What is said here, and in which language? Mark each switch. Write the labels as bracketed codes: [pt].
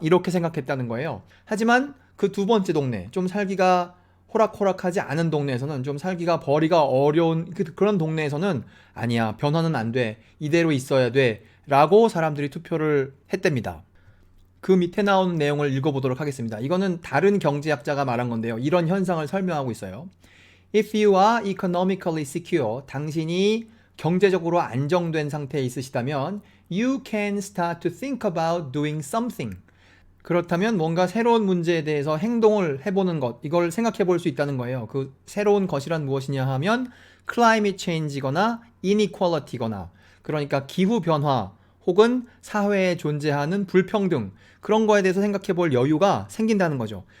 [ko] 이렇게 생각했다는 거예요. 하지만 그 두 번째 동네, 좀 살기가 호락호락하지 않은 동네에서는, 좀 살기가 벌이가 어려운 그런 동네에서는 아니야, 변화는 안 돼, 이대로 있어야 돼 라고 사람들이 투표를 했답니다. 그 밑에 나오는 내용을 읽어보도록 하겠습니다. 이거는 다른 경제학자가 말한 건데요. 이런 현상을 설명하고 있어요. [en] If you are economically secure, [ko] 당신이 경제적으로 안정된 상태에 있으시다면 [en] you can start to think about doing something. [ko] 그렇다면 뭔가 새로운 문제에 대해서 행동을 해보는 것, 이걸 생각해 볼 수 있다는 거예요. 그 새로운 것이란 무엇이냐 하면 climate change거나 inequality거나, 그러니까 기후변화 혹은 사회에 존재하는 불평등, 그런 거에 대해서 생각해 볼 여유가 생긴다는 거죠.